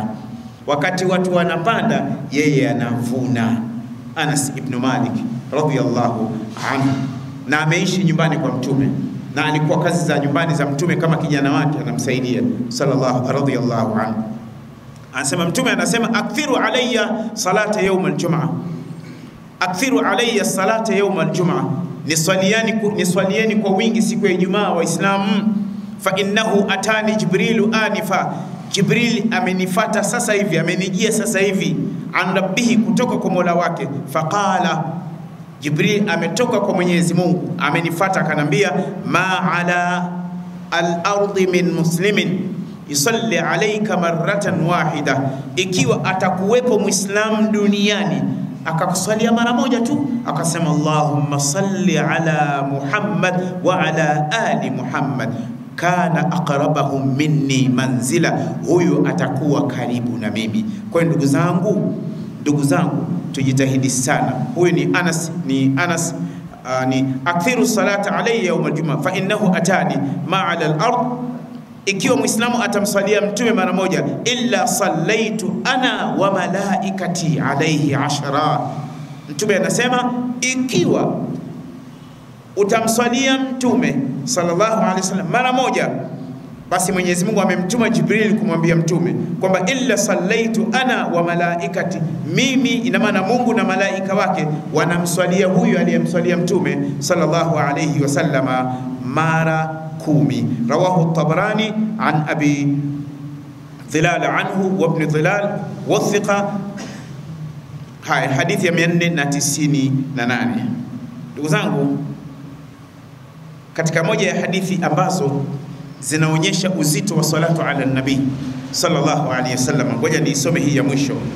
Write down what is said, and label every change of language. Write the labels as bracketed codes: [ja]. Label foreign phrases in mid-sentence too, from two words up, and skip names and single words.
[sw] Wakati watu wanapanda, yeye anavuna. Anas ibn Malik [ar] رضي الله عنه, [sw] na ameishi nyumbani kwa mtume, na alikuwa kazi za nyumbani za mtume kama kijana wake anamsaidia [ar] صلى الله رضي الله عنه. [sw] Anasema mtume anasema [ar] أكثروا علي الصلاة يوم الجمعة، أكثروا علي الصلاة يوم الجمعة, [sw] niswalieni kwa wingi siku ya Ijumaa Waislamu. [ar] فإنه أتاني جبريل آنفا, [sw] Jibril amenifata sasa hivi, amenijia sasa hivi, [ar] عن ربه, [sw] kutoka kwa Mola wake. Faqala, Jibril ametoka kwa Mwenyezi Mungu amenifata akanambia, [ar] ما على الأرض من مسلم يصلي عليك مرة واحدة, [sw] ikiwa atakuwepo Muislamu duniani akakusalia mara moja tu, akasema [ar] اللهم صل على محمد وعلى آل محمد, كان أقربهم مني منزلة, [sw] huyu atakuwa karibu na mimi. Kwa ndugu zangu tujitahidi sana. Huyu ni Anas ni [ar] أكثروا الصلاة علي يوم الجمعة فإنه أتاني ما على الأرض, [sw] ikiwa Muislamu atamsalia mtume mara moja, [ar] إلا صليت أنا وملائكتي عليه 10. [sw] Mtume anasema ikiwa utamsalia mtume [ar] صلى الله عليه وسلم [sw] mara moja, basi Mwenyezi Mungu amemtuma Jibril kumwambia mtume kwamba [ar] إلا صليت أنا وملائكتي, [sw] mimi, ina maana Mungu na malaika wake wanamswalia huyu aliyemswalia mtume [ar] صلى الله عليه وسلم [sw] mara 10. [ar] رواه الطبراني عن أبي ظلال عنه وابن ظلال وثقة. [sw] Hai hadithi ya 498. Ndugu zangu, katika moja ya hadithi ambazo zinaonyesha uzito wa [ar] صلاة على النبي صلى الله عليه وسلم, [sw] ngoja niisome hii ya mwisho.